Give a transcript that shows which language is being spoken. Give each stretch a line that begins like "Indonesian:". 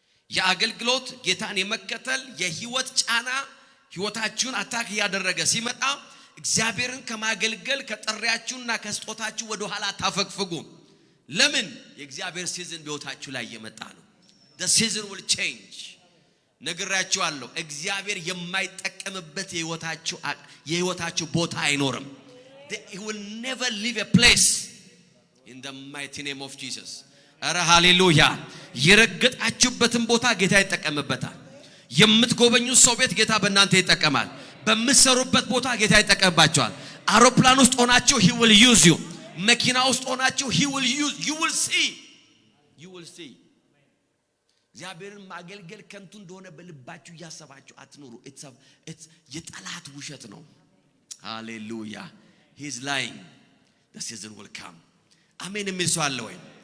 Amharic: የአገልግሎት ጌታን የመከተል የህይወት ጫና ህይወታችሁን አታክ ያደረገ ሲመጣ እግዚአብሔርን ከማገልገል ከጥሪያችሁና ከስጦታችሁ ወደ ኋላ ታፈግፍጉ ለምን የእግዚአብሔር ሲዝን በህይወታችሁ ላይ የመጣ ነው
English: the season will change
Amharic: ነግራችኋለሁ እግዚአብሔር የማይጠቀምበት የህይወታችሁ ቦታ አይኖርም
English: He will never leave a place in the mighty name of Jesus.
Amharic: አረ ሃሌሉያ የረገጣችሁበትን ቦታ ጌታ ይጠቀምበታል። የምትጎበኙት ሰው ቤት ጌታ በእናንተ ይጠቀማል። በምትሰሩበት ቦታ ጌታ ይጠቀምባችኋል። አውሮፕላን ውስጥ ሆናችሁ
English: he will use you።
Amharic: መኪና ውስጥ ሆናችሁ
English: he will use you will see
Amharic: እግዚአብሔርን ማገልገል ከንቱ እንደሆነ በልባችሁ ያሰባችሁ አትኑሩ። it's የጠላት ውሸት ነው። ሃሌሉያ
English: he is lying. the season will come.
Amharic: አሜን የሚል ሰው አለ ወይ?